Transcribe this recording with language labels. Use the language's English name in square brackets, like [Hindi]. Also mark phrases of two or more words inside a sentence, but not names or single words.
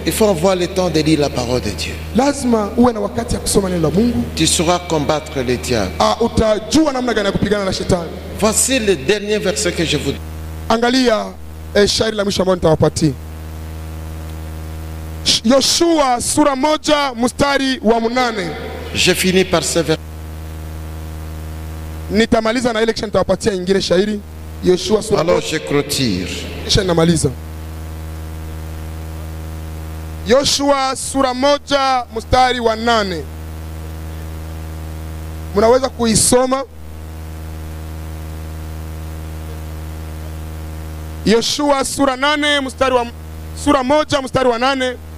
[French] Il faut avoir le temps de lire la parole de Dieu. [Swahili] Lazima uwe na wakati ya kusoma neno la Mungu. [French] Tu sauras combattre le diable. [Swahili] Utajua namna gani ya kupigana na shetani. [French] Voici le dernier verset que je vous dis. [Swahili] Angalia shairi la mwisho ambalo nitawapatia. Yoshua sura 1 mstari wa 8. [French] Je finis par ce verset. [Swahili] Nitamaliza na ile kisha nitawapatia nyingine shairi. Yoshua sura [French] Alors je clôture. [Swahili] kisha ninamaliza. Yoshua sura 1 mstari wa 8. Mnaweza kuisoma. Yoshua sura 8 mstari wa sura 1 mstari wa 8.